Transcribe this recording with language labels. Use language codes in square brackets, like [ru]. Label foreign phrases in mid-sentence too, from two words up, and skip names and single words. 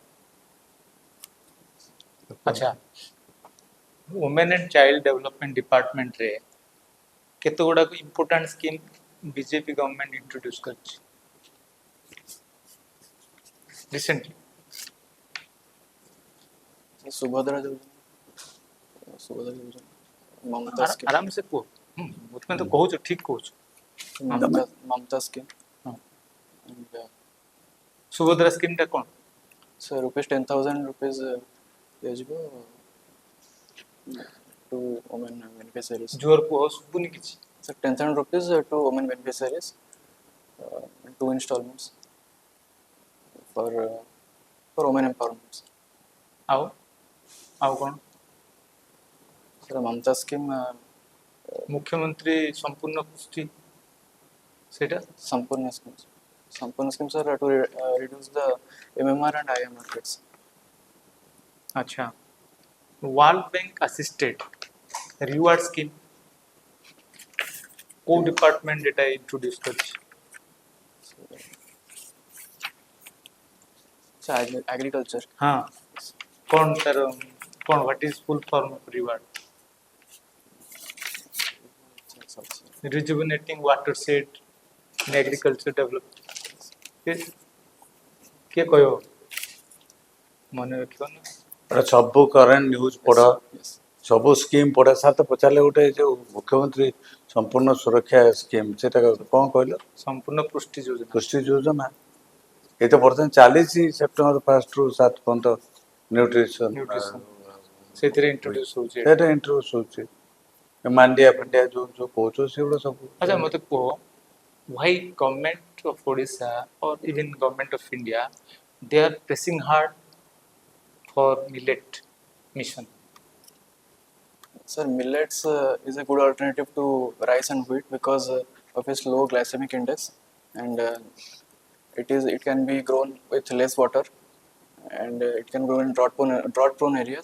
[or] ଆଚ୍ଛା [en] women and child development [or] ଡିପାର୍ଟମେଣ୍ଟରେ କେତେ ଗୁଡ଼ାକ [en] important scheme BJP government introduce [or] କରିଛି ରିସେଣ୍ଟଲି ସୁଭଦ୍ରା ଯୋଜନା ମମତା ସ୍କିମ୍ ଆରାମ ସେ କୁହ ତୁମେ ତ କହୁଛ ଠିକ କହୁଛ ମମତା ସ୍କିମ୍ ହଁ। [en] and [or] ସୁଭଦ୍ରା ସ୍କିମ୍ଟା କ'ଣ [en] so rupees 10,000 rupees ଦିଆଯିବ to women beneficiaries. [or] ଜୋର କୁହ ଶୁଭୁନି କିଛି [en] So 10,000 rupees to women beneficiaries in 2 installments for women empowerment. [or] ଆଉ ଆଉ କ'ଣ [en] So Mamta scheme [or] ମୁଖ୍ୟମନ୍ତ୍ରୀ ସମ୍ପୂର୍ଣ୍ଣ ପୁଷ୍ଟି ସେଇଟା [en] Sampurna schemes. Sampurna schemes are to reduce the MMR and IMR rates. [or] ଆଚ୍ଛା [en] World Bank assisted REWARD scheme [or] କୋଉ ଡିପାର୍ଟମେଣ୍ଟ ଏଟା ଇଣ୍ଟ୍ରୋଡ୍ୟୁସ୍ କରିଛି [en] So agriculture. [or] ହଁ କ'ଣ ତାର କ'ଣ [en] what is full form of REWARD rejuvenating water set in agriculture development [or] କିଏ କହିବ ମନେ ରଖିବ ନା ଏଟା ସବୁ [en] current news [or] ପଢ [en] Yes. [or] ସବୁ ସ୍କିମ୍ ପଢ ସାର୍ ତ ପଚାରିଲେ ଗୋଟେ ଯୋଉ ମୁଖ୍ୟମନ୍ତ୍ରୀ ସମ୍ପୂର୍ଣ୍ଣ ସୁରକ୍ଷା ସ୍କିମ୍ ସେଟା କ'ଣ କହିଲ ସମ୍ପୂର୍ଣ୍ଣ ପୁଷ୍ଟି ଯୋଜନା କୃଷି ଯୋଜନା ଏ ତ ବର୍ତ୍ତମାନ ଚାଲିଛି ସେପ୍ଟେମ୍ବର 1 ରୁ 7 ପର୍ଯ୍ୟନ୍ତ ନ୍ୟୁଟ୍ରିସନ୍ Nutrition. ସେଥିରେ ଇଣ୍ଟ୍ରୋଡ୍ୟୁସ୍ ହେଉଛି ସେଟା ଇଣ୍ଟ୍ରୋଡ୍ୟୁସ୍ ହଉଛି ମାଣ୍ଡିଆ ଫାଣ୍ଡିଆ ଯୋଉ ଯୋଉ କହୁଛ ସେଗୁଡ଼ା ସବୁ ଆଚ୍ଛା ମୋତେ କୁହ [en] why government of Odisha or even government of India they are pressing hard for millet mission Sir, millets is a good alternative to rice and wheat because of its low glycemic index, and it can be grown with less water, and it can grow in drought prone areas.